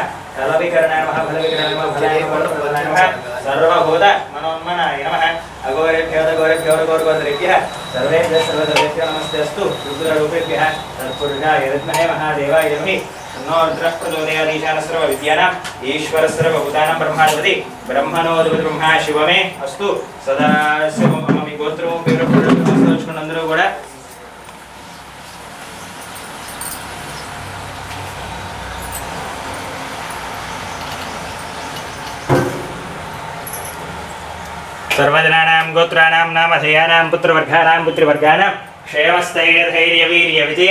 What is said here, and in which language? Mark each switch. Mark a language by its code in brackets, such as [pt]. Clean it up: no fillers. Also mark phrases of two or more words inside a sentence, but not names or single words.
[sa] कलविकरणाय नमः फलविकरणाय नमः फलाय नमः सर्वभूत मनोन्मनाय नमः अघोरेभ्यो घोरघोरगोत्रेभ्यः सर्वेभ्यः सर्वदेवेभ्यो नमस्ते अस्तु रुद्ररूपेभ्यः तत्पुरुषाय विद्महे महादेवाय धीमहि तन्नो रुद्रः प्रचोदयात् ईशानस्सर्वविद्यानाम् ईश्वरस्सर्वभूतानां ब्रह्माधिपति ब्रह्मणोऽधिपति ब्रह्मा शिवमे अस्तु सदा मम गोत्रं [te] పేరు అందరూ కూడా [sa] सर्वजनानां गोत्राणां नामधेयानां पुत्रवर्गाणां पुत्रिवर्गाणां क्षेमस्थैर्यधैर्यवीर्य विजय